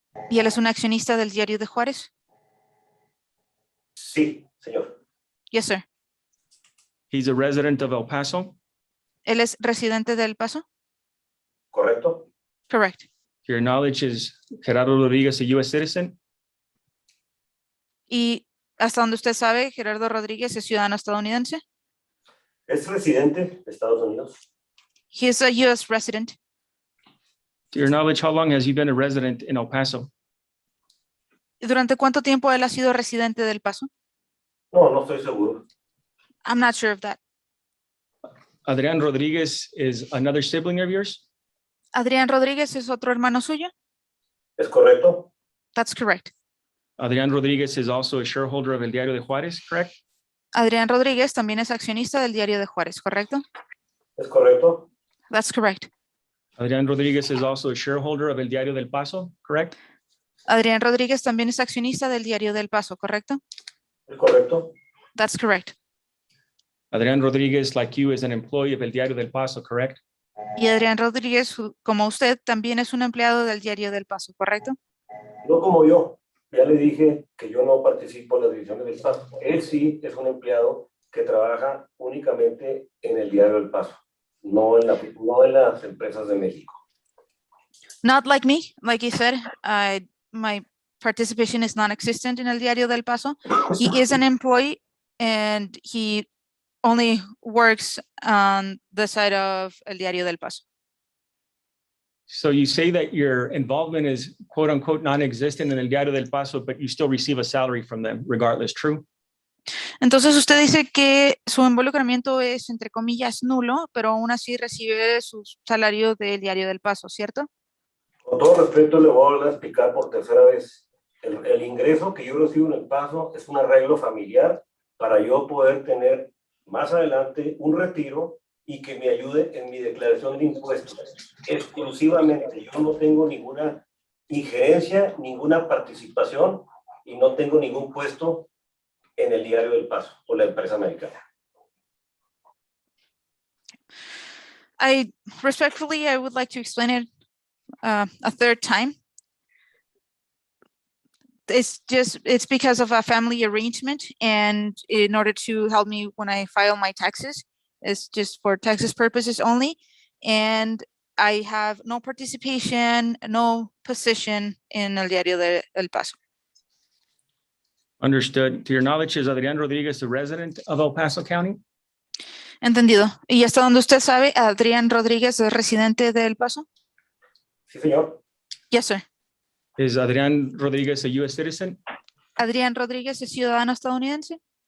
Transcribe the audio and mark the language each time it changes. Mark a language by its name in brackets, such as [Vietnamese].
[Spanish] ¿Y él es un accionista del Diario de Juárez? Sí, señor. [English] Yes, sir. He's a resident of El Paso? [Spanish] ¿Él es residente de El Paso? Correcto. [English] Correct. To your knowledge, is Gerardo Rodriguez a U.S. citizen? [Spanish] Y hasta donde usted sabe, Gerardo Rodríguez es ciudadano estadounidense. Es residente de Estados Unidos. [English] He is a U.S. resident. To your knowledge, how long has he been a resident in El Paso? [Spanish] ¿Durante cuánto tiempo él ha sido residente del Paso? No, no estoy seguro. [English] I'm not sure of that. Adrián Rodriguez is another sibling of yours? [Spanish] ¿Adrián Rodríguez es otro hermano suyo? ¿Es correcto? [English] That's correct. Adrián Rodriguez is also a shareholder of El Diario de Juárez, correct? [Spanish] Adrián Rodríguez también es accionista del Diario de Juárez, ¿correcto? ¿Es correcto? [English] That's correct. Adrián Rodriguez is also a shareholder of El Diario del Paso, correct? [Spanish] Adrián Rodríguez también es accionista del Diario del Paso, ¿correcto? ¿Es correcto? [English] That's correct. Adrián Rodriguez, like you, is an employee of El Diario del Paso, correct? [Spanish] Y Adrián Rodríguez, como usted, también es un empleado del Diario del Paso, ¿correcto? No como yo. Ya le dije que yo no participo en las divisiones del Paso. Él sí es un empleado que trabaja únicamente en el Diario del Paso, no en las empresas de México. [English] Not like me, like you said, my participation is non-existent in El Diario del Paso. He is an employee and he only works on the side of El Diario del Paso. So you say that your involvement is quote unquote non-existent in el Diario del Paso, but you still receive a salary from them regardless, true? [Spanish] Entonces usted dice que su involucramiento es, entre comillas, nulo, pero aún así recibe su salario del Diario del Paso, ¿cierto? Con todo respeto, le voy a volver a explicar por tercera vez. El ingreso que yo recibo en el Paso es un arreglo familiar para yo poder tener más adelante un retiro y que me ayude en mi declaración de impuestos. Exclusivamente, yo no tengo ninguna injerencia, ninguna participación y no tengo ningún puesto en el Diario del Paso o la empresa americana. [English] Respectfully, I would like to explain it a third time. It's because of a family arrangement, and in order to help me when I file my taxes, it's just for taxes purposes only. And I have no participation, no position in El Diario del Paso. Understood. To your knowledge, is Adrián Rodríguez a resident of El Paso County? [Spanish] Entendido. Y hasta donde usted sabe, Adrián Rodríguez es residente de El Paso. Sí, señor. [English] Yes, sir. Is Adrián Rodríguez a U.S. citizen? [Spanish] Adrián Rodríguez es ciudadano estadounidense.